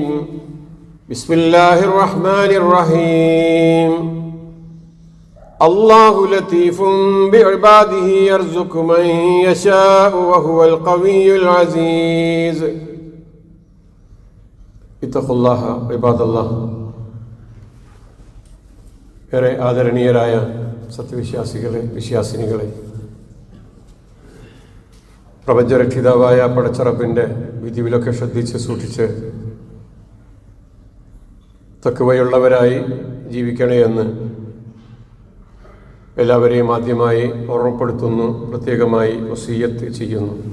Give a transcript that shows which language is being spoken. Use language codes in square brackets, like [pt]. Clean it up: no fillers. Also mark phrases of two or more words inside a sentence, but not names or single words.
[ar] بسم الله الرحمن الرحيم. الله لطيف بعباده يرزق من يشاء وهو القوي العزيز. اتقوا الله عباد الله. [ml] ഏറെ ആദരണീയരായ സത്യവിശ്വാസികളെ, വിശ്വാസിനികളെ, പ്രപഞ്ചരക്ഷിതാവായ പടച്ചറപ്പിൻ്റെ വിധിവിലൊക്കെ ശ്രദ്ധിച്ച് സൂക്ഷിച്ച് തഖ്വയുള്ളവരായി ജീവിക്കണേ എന്ന് എല്ലാവരെയും ആദ്യമായി ഓർമ്മപ്പെടുത്തുന്നു, പ്രത്യേകമായി വസിയ്യത്ത് ചെയ്യുന്നു.